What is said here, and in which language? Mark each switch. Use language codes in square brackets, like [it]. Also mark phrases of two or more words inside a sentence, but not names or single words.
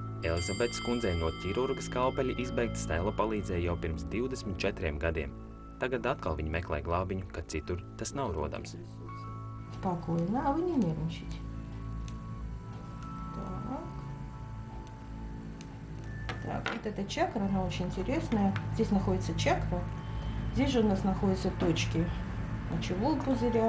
[lv] Elizabetes kundzei no ķirurga skalpeļa izbeigta stela palīdzēja jau pirms 24 gadiem. Tagad atkal viņa meklē glābiņu, kad citur tas nav rodams. [ru] Спокойно, а вы не нервничайте. Так, вот эта чакра, она очень интересная. Здесь находится чакра. Здесь же у нас находятся точки мочевого пузыря.